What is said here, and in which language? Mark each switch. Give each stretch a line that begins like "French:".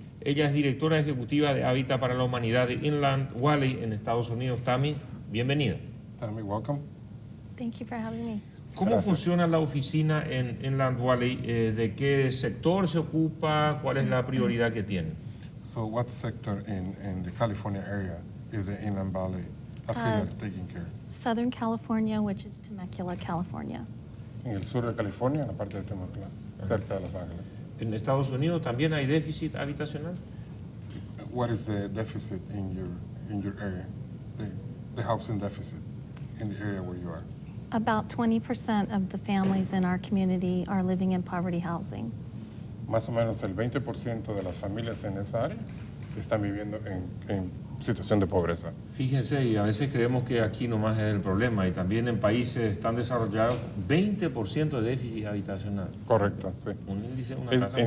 Spanish: Ella es directora ejecutiva de Hábitat para la Humanidad de Inland Valley en Estados Unidos. Tami, bienvenida.
English: Tami, welcome. Thank you for having me.
Spanish: ¿Cómo funciona la oficina en Inland Valley? ¿De qué sector se ocupa? ¿Cuál es la prioridad que tiene?
English: So what sector in the California area is the Inland Valley affiliate taking care? Southern California, which is Temecula, California.
Spanish: En el sur de California, en la parte de Temecula, cerca de Los Ángeles. ¿En Estados Unidos también hay déficit habitacional?
English: What is the deficit in your area? The housing deficit in the area where you are? About 20% of the families in our community are living in poverty housing.
Spanish: Más o menos el 20% de las familias en esa área están viviendo en situación de pobreza. Fíjense, y a veces creemos que aquí nomás es el problema, y también en países tan desarrollados, 20% de déficit habitacional. Correcto, sí. Un índice, una tasa muy